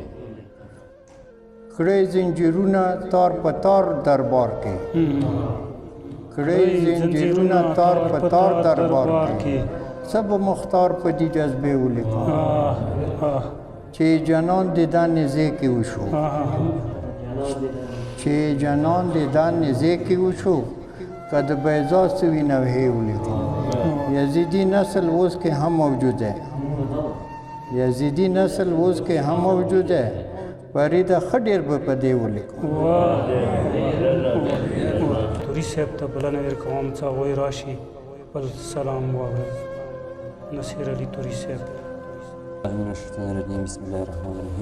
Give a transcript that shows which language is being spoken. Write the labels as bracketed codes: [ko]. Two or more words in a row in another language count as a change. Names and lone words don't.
[ps] کړی زنجیرونه تار په تار دربار کې کړی زنجیرونه تار په تار دربار کې سب مختار په دې جذبې ولیکم چې جنان د دا نزې کې وشو چې جنان د دا نزې کې وشو که د بیضا سوي نوحې ولیکم یزیدی نسل اوس کې هم موجود ہے یزیدی نسل اوس کې هم موجود ہے فریده ښه ډېر به په دې ولیکم توري صاحب ته بلنه ورکوم چې هغوی راشي خپل سلام واوري. نصیر علي توري صاحب. [ar] من الشیطان الرجیم بسم الله الرحمن الرحیم.